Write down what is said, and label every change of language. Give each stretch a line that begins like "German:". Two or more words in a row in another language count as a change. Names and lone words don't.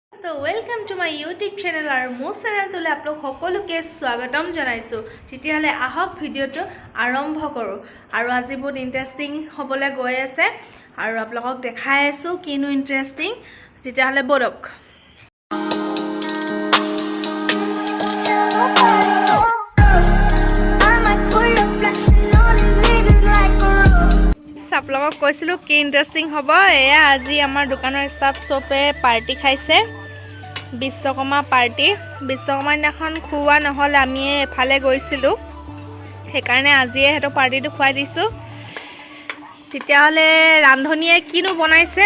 Assamese: दोस्तों
English: welcome to my YouTube channel
Assamese: और मोर चैनल
Hindi: आप लोग
Assamese: সকলোকে স্বাগতম জানাইছো তেতিয়ালে আহক ভিডিওটো আৰম্ভ কৰো আৰু আজি বহুত ইন্টাৰেষ্টিং হ'বলে গৈ আছে আৰু আপোনালোকক দেখাই আছো কিনো ইন্টাৰেষ্টিং তেতিয়ালে বৰক
Hindi: आप लोग
Assamese: কৈছিলো কি ইন্টাৰেষ্টিং হ'ব এয়া আজি আমাৰ দোকানৰ ষ্টাফ চবে পাৰ্টি খাইছে বিশ্বকৰ্মা পাৰ্টি বিশ্বকৰ্মা দিনাখন খুৱা নহলে আমি এফালে গৈছিলো সেইকাৰণে আজি হেটো পাৰ্টিটো খুৱাই দিছো তেতিয়ালে ৰান্ধনিয়ে কিনো বনাইছে